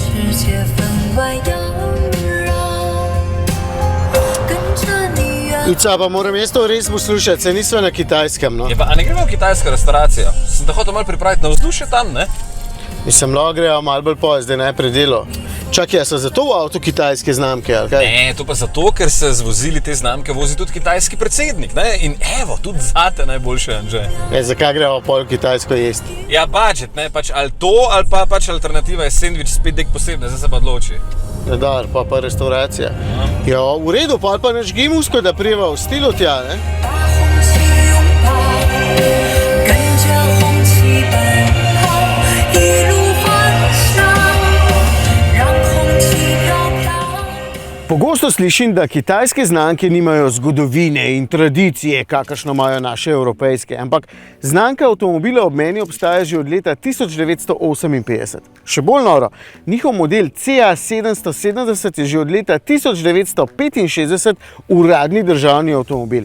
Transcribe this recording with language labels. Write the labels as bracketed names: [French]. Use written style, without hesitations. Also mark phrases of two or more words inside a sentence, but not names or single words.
[Chinese] 界分外妖娆，跟着你远。 [Slovenian] Ica, pa moram jaz to res poslušati, se nisva na Kitajskem, no. Je pa, a ne gremo v kitajsko restauracijo? Sem te hotel malo pripraviti na vzdušje tam, ne? Mislim, lahko grejo malo bolj po, zdaj ne predelo. Čakaj, so zato v avtu kitajske znamke, ali kaj? Ne, to pa zato, ker se z vozili te znamke vozi tudi kitajski predsednik, ne? In evo, tudi zate najboljše, Anže. Zakaj grejo pol kitajsko jesti? Ja, budget, ne, pač ali to, ali pa pač alternativa je sendvič spet nek posebne, zdaj se pa odloči. Dar, pa restauracija. Ja, v redu, pa naš gimusko, da prijeva v stilu tja, ne? [Chinese] 把红旗拥抱，跟着红旗奔跑，一路欢笑，让红旗飘飘。 [Slovenian] Pogosto slišim, da kitajske znamke nimajo zgodovine in tradicije, kakršno imajo naše evropejske, ampak znamka avtomobila ob meni obstaja že od leta 1958. Še bolj noro, njihov model CA770 je že od leta 1965 uradni državni avtomobil.